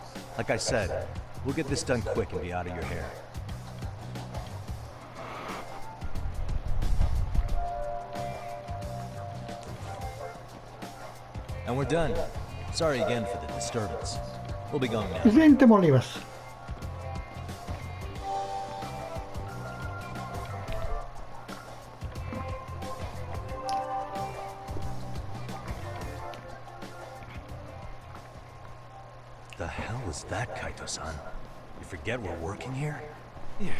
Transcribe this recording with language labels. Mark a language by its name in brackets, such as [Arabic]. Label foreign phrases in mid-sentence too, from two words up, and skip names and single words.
[English] Like I said, we'll get this done quick and be out of your hair. And we're done. Sorry again for the disturbance. We'll be going now. [Serbian] Izvinite, molim vas. [English] The hell was that, Kaito-san? You forget we're working here?